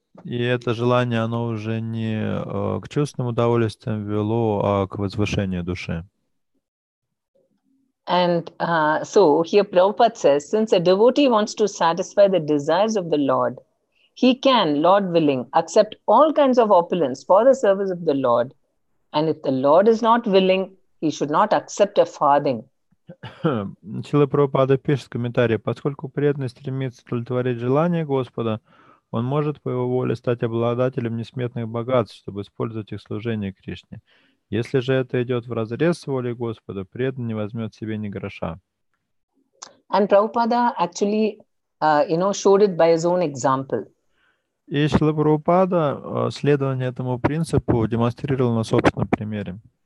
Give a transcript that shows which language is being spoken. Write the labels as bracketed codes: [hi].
[ru] И это желание, оно уже не к чувственным удовольствиям вело, а к возвышению души. [en] And so here Prabhupada says, since a devotee wants to satisfy the desires of the Lord, he can, Lord willing, accept all kinds of opulence for the service of the Lord. And if the Lord is not willing, he should not accept a farthing. [ru] Шрила Прабхупада пишет в комментарии: поскольку преданный стремится удовлетворить желания Господа, он может по его воле стать обладателем несметных богатств, чтобы использовать их служение Кришне. Если же это идет вразрез с волей Господа, преданный не возьмет себе ни гроша. [en] And Prabhupada actually, showed it by his own example. [ru] И Шрила Прабхупада следование этому принципу демонстрировал на собственном примере.